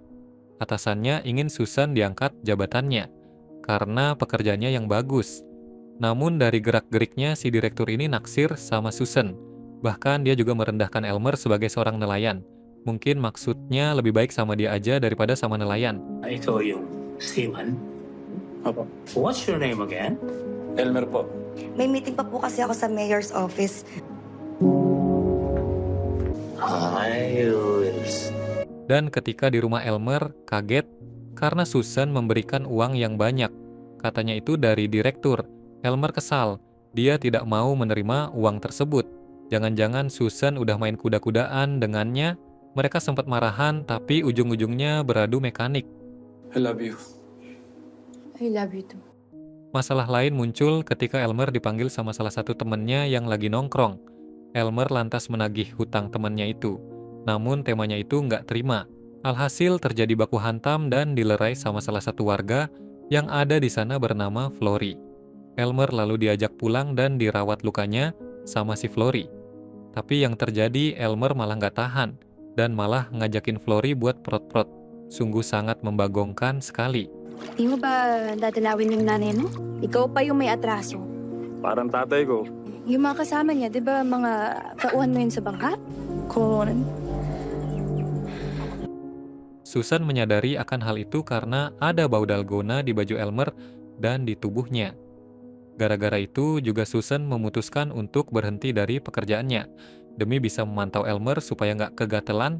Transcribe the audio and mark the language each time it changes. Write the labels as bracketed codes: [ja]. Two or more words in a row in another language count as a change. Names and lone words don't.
[id] Atasannya ingin Susan diangkat jabatannya karena pekerjaannya yang bagus. Namun dari gerak-geriknya si direktur ini naksir sama Susan. Bahkan dia juga merendahkan Elmer sebagai seorang nelayan. Mungkin maksudnya lebih baik sama dia aja daripada sama nelayan. [tl] Ito yung seaman. Opo. [en] What's your name again? [tl] Elmer po. May meeting pa po kasi ako sa [en] mayor's office. [tl] Ayos. [id] Dan ketika di rumah Elmer, kaget karena Susan memberikan uang yang banyak. Katanya itu dari direktur. Elmer kesal. Dia tidak mau menerima uang tersebut. Jangan-jangan Susan udah main kuda-kudaan dengannya. Mereka sempat marahan, tapi ujung-ujungnya beradu mekanik. [en] I love you. I love you too. [id] Masalah lain muncul ketika Elmer dipanggil sama salah satu temannya yang lagi nongkrong. Elmer lantas menagih hutang temannya itu. Namun temanya itu nggak terima. Alhasil terjadi baku hantam dan dilerai sama salah satu warga yang ada di sana bernama Flory. Elmer lalu diajak pulang dan dirawat lukanya sama si Flory. Tapi yang terjadi Elmer malah nggak tahan dan malah ngajakin Flory buat prot-prot. Sungguh sangat membagongkan sekali. [tl] Di mo ba dadalawin yung nanay mo? Ikaw pa yung may atraso. Parang tatay ko. Yung mga kasama niya, di ba mga tauhan mo yun sa bangka? Kon. [id] Susan menyadari akan hal itu karena ada bau dalgona di baju Elmer dan di tubuhnya. Gara-gara itu juga Susan memutuskan untuk berhenti dari pekerjaannya demi bisa memantau Elmer supaya nggak kegatelan.